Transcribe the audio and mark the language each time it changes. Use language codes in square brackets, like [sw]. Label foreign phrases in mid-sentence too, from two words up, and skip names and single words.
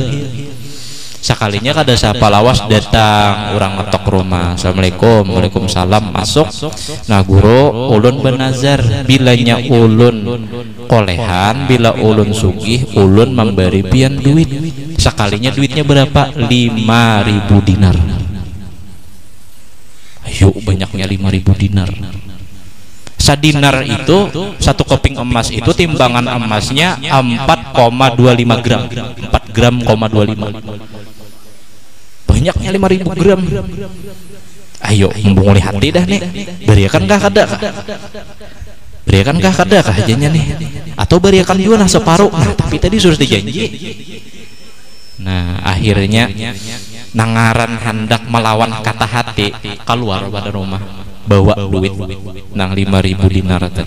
[bjn] Sekalinya kada siapa lawas datang orang ngetok rumah, [ar] assalamualaikum, waalaikumsalam, [bjn] masuk. Nah guru ulun benazar bilanya ulun kolehan, bila ulun sugih ulun memberi pian duit. Sekalinya duitnya berapa? 5.000 dinar. Ayo banyaknya 5.000 dinar. Sadinar itu satu keping emas itu timbangan emasnya 4,25 gram, 4 gram, 25. Banyaknya 5.000 gram. Ayo membunguli hati dah nih, beriakan kah kada kah? Beriakan kah kada kah aja nih? Atau beriakan juga nah separuh. Nah tapi tadi sudah dijanji. Nah akhirnya nangaran hendak melawan kata hati, keluar pada rumah bawa duit nang 5.000 dinar tadi.